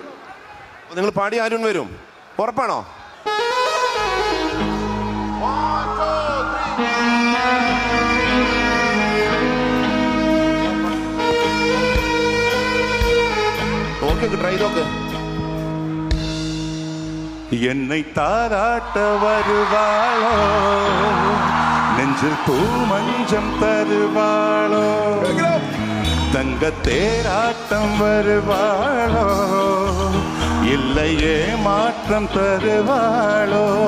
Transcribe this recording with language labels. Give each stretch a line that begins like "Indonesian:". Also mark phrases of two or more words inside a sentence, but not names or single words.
Malayalam: നിങ്ങൾ പാടി അരുൺ വരും, ഉറപ്പാണോ? നോക്ക്, ട്രൈ നോക്ക്.
Tamil: என்னை தாராட்ட வருவாளோ, நெஞ்சில் பூ மஞ்சம் தருவாளோ, தங்க தேராட்டம் வருவாளோ, இல்லையே மாற்றம் தருவாளோ,